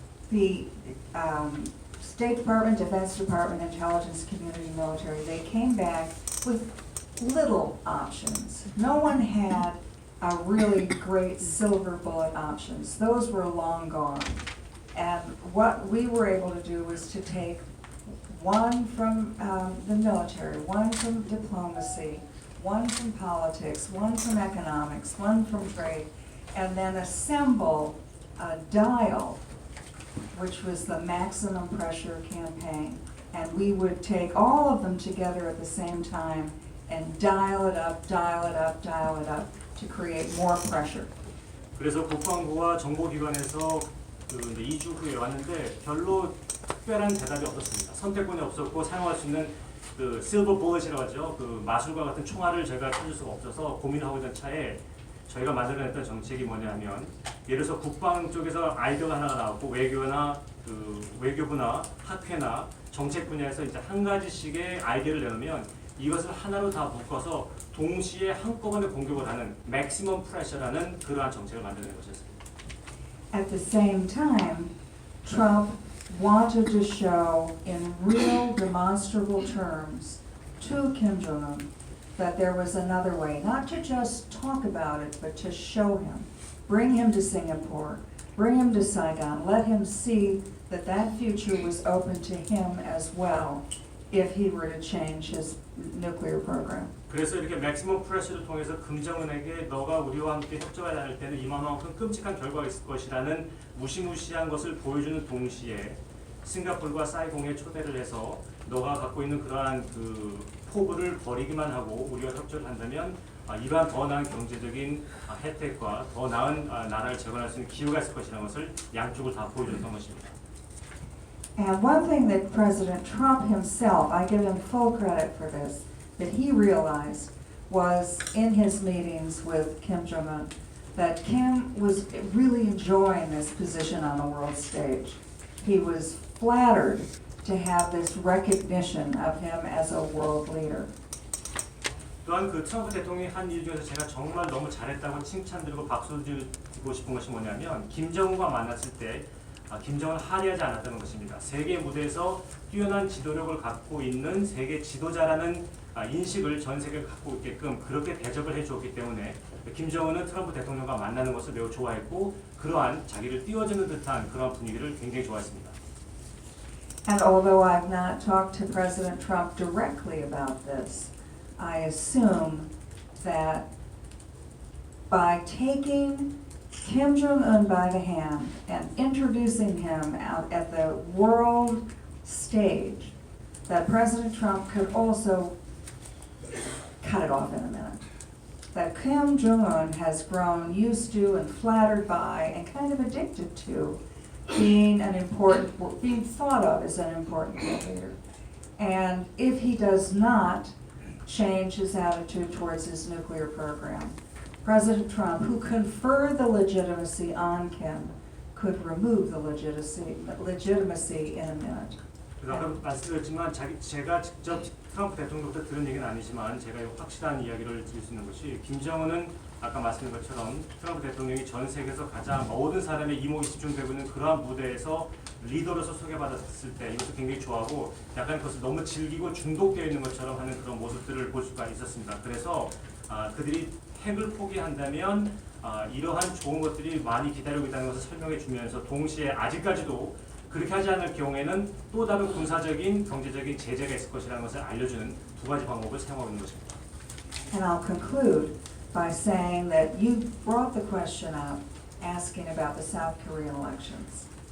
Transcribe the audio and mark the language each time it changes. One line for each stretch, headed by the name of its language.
English: The State Department, Defense Department, Intelligence Community, Military, they came back with little options. No one had a really great silver bullet options. Those were long gone. And what we were able to do was to take one from the military, one from diplomacy, one from politics, one from economics, one from trade, and then assemble a dial, which was the maximum pressure campaign. And we would take all of them together at the same time and dial it up, dial it up, dial it up to create more pressure.
Korean: 그래서 국방부와 정보기관에서 그 2주 후에 왔는데 별로 특별한 대답이 없었습니다. 선택권이 없었고 사용할 수 있는 그 실버 볼렛이라고 하죠. 그 마술과 같은 총알을 저희가 찾을 수가 없어서 고민하고 있던 차에 저희가 만들어냈던 정책이 뭐냐면 예를 들어서 국방 쪽에서 아이디어가 하나가 나왔고 외교나 그 외교부나 학회나 정책 분야에서 이제 한 가지씩의 아이디어를 내놓으면 이것을 하나로 다 묶어서 동시에 한꺼번에 공격을 하는 맥시멈 프레셔라는 그러한 정책을 만들어낸 것이었습니다.
English: At the same time, Trump wanted to show in real demonstrable terms to Kim Jong-un that there was another way, not to just talk about it, but to show him, bring him to Singapore, bring him to Saigon, let him see that that future was open to him as well if he were to change his nuclear program.
Korean: 그래서 이렇게 맥시멈 프레셔를 통해서 금정은에게 너가 우리와 함께 협조하지 않을 때는 이만큼 끔찍한 결과가 있을 것이라는 무시무시한 것을 보여주는 동시에 싱가포르와 사이공에 초대를 해서 너가 갖고 있는 그러한 그 포부를 버리기만 하고 우리가 협조를 한다면 이러한 더 나은 경제적인 혜택과 더 나은 나라를 재건할 수 있는 기회가 있을 것이라는 것을 양쪽을 다 보여줬던 것입니다.
English: And one thing that President Trump himself, I give him full credit for this, that he realized was in his meetings with Kim Jong-un, that Kim was really enjoying this position on the world stage. He was flattered to have this recognition of him as a world leader.
Korean: 또한 그 트럼프 대통령이 한 일 중에서 제가 정말 너무 잘했다고 칭찬드리고 박수 드리고 싶은 것이 뭐냐면 김정은과 만났을 때 김정은 하리하지 않았다는 것입니다. 세계 무대에서 뛰어난 지도력을 갖고 있는 세계 지도자라는 인식을 전 세계가 갖고 있게끔 그렇게 대접을 해주었기 때문에 김정은은 트럼프 대통령과 만나는 것을 매우 좋아했고 그러한 자기를 띄워주는 듯한 그런 분위기를 굉장히 좋아했습니다.
English: And although I've not talked to President Trump directly about this, I assume that by taking Kim Jong-un by the hand and introducing him out at the world stage, that President Trump could also cut it off in a minute. That Kim Jong-un has grown used to and flattered by and kind of addicted to being being thought of as an important world leader. And if he does not change his attitude towards his nuclear program, President Trump, who conferred the legitimacy on Kim, could remove the legitimacy in a minute.
Korean: 그래서 아까 말씀드렸지만 제가 직접 트럼프 대통령부터 들은 얘기는 아니지만 제가 확실한 이야기를 드릴 수 있는 것이 김정은은 아까 말씀드린 것처럼 트럼프 대통령이 전 세계에서 가장 모든 사람의 이목이 집중되고 있는 그러한 무대에서 리더로서 소개받았을 때 이것을 굉장히 좋아하고 약간 그것을 너무 즐기고 중독되어 있는 것처럼 하는 그런 모습들을 볼 수가 있었습니다. 그래서 그들이 핵을 포기한다면 이러한 좋은 것들이 많이 기다리고 있다는 것을 설명해 주면서 동시에 아직까지도 그렇게 하지 않을 경우에는 또 다른 군사적인 경제적인 제재가 있을 것이라는 것을 알려주는 두 가지 방법을 사용하고 있는 것입니다.
English: And I'll conclude by saying that you brought the question up asking about the South Korean elections.